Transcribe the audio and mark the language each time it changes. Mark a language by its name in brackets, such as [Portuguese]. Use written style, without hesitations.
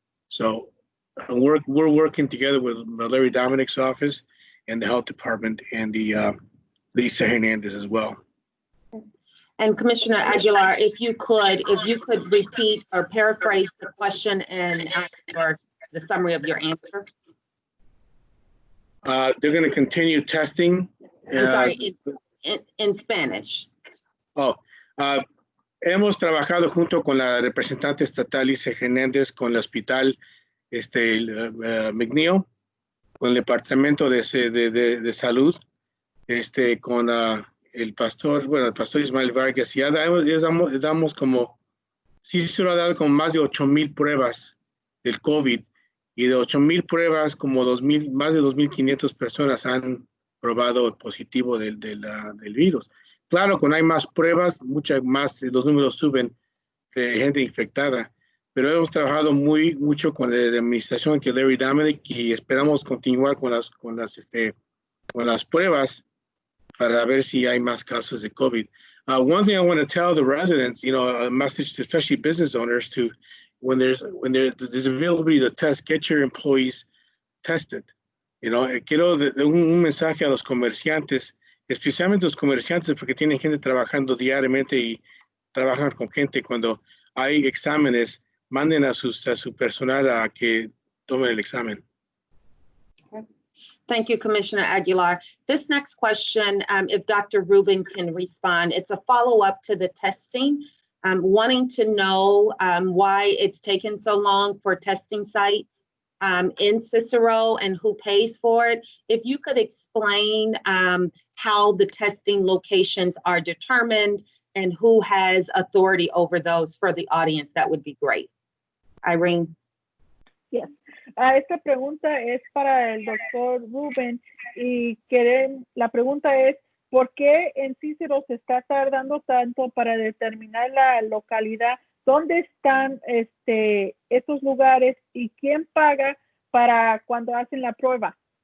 [English] So we're working together with Larry Dominic's office and the health department and the Lisa Hernandez as well. And Commissioner Aguilar, if you could repeat or paraphrase the question and or the summary of your answer. They're going to continue testing. I'm sorry, in Spanish. [Spanish] Hemos trabajado junto con la representante estatal Lisa Hernández con el hospital McNeil, el Departamento de Salud, con el pastor Ismael Vargas, ya damos como, Cicero ha dado como más de 8,000 pruebas del COVID, y de 8,000 pruebas, como más de 2,500 personas han probado positivo del virus. Claro, cuando hay más pruebas, muchas más, los números suben de gente infectada, pero hemos trabajado mucho con la administración que Larry Dominic, y esperamos continuar con las pruebas para ver si hay más casos de COVID. [English] One thing I want to tell the residents, a message to especially business owners, to when there's availability to test, get your employees tested. [Spanish] Quiero un mensaje a los comerciantes, especialmente los comerciantes, porque tienen gente trabajando diariamente y trabajan con gente. Cuando hay exámenes, manden a su personal a que tomen el examen. [English] Okay. Thank you, Commissioner Aguilar. This next question, if Dr. Rubin can respond, it's a follow-up to the testing. Wanting to know why it's taken so long for testing sites in Cicero and who pays for it. If you could explain how the testing locations are determined and who has authority over those for the audience, that would be great. Irene. Yes. [Spanish] Esta pregunta es para el doctor Rubin, y la pregunta es, ¿por qué en Cicero se está tardando tanto para determinar la localidad? ¿Dónde están estos lugares y quién paga para cuando hacen la prueba?